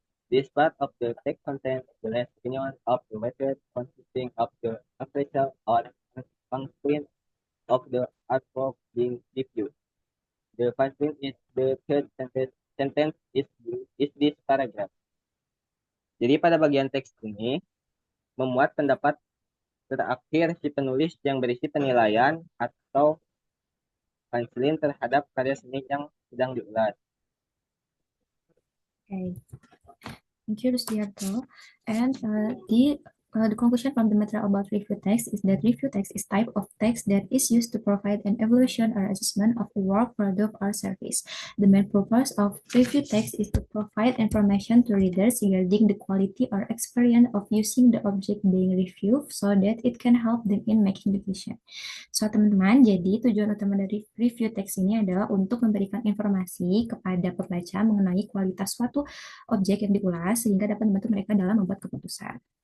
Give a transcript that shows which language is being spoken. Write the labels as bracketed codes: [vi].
[en] This part of the text contains the last opinion of the writer consisting of the appraisal or conclusion of the artwork being reviewed. The first one is the third sentence is this paragraph. [id] Jadi pada bagian teks ini memuat pendapat terakhir si penulis yang berisi penilaian atau konselin terhadap karya seni yang sedang diulas. [en] Okay. Thank you, Rusdiarto. And the conclusion from the material about review text is that review text is type of text that is used to provide an evaluation or assessment of a work, product, or service. The main purpose of review text is to provide information to readers regarding the quality or experience of using the object being reviewed so that it can help them in making decision. [id] So, teman-teman, jadi tujuan utama dari review text ini adalah untuk memberikan informasi kepada pembaca mengenai kualitas suatu objek yang diulas sehingga dapat membantu mereka dalam membuat keputusan.